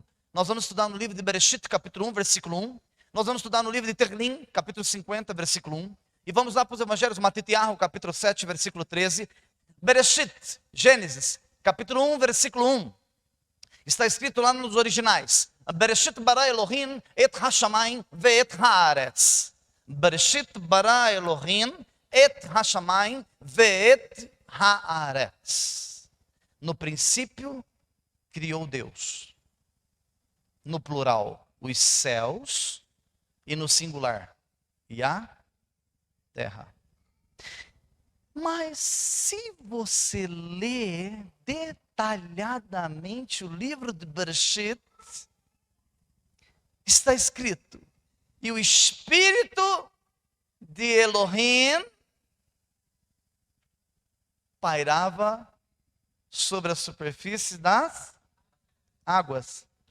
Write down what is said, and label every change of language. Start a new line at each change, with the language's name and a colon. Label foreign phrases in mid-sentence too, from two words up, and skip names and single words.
Portuguese: Nós vamos estudar no livro de Bereshit, capítulo 1, versículo 1. Nós vamos estudar no livro de Terlim, capítulo 50, versículo 1. E vamos lá para os evangelhos, Matitiahu, capítulo 7, versículo 13. Bereshit, Gênesis, capítulo 1, versículo 1. Está escrito lá nos originais.
Hebrew: בראשית ברא אלהים את השמים ואת הארץ. בראשית ברא אלהים את השמים ואת הארץ.
Portuguese: No princípio, criou Deus. No plural, os céus. E no singular, e a terra. Mas se você lê detalhadamente o livro de Bereshit, está escrito: e o Espírito de Elohim pairava sobre a superfície das águas.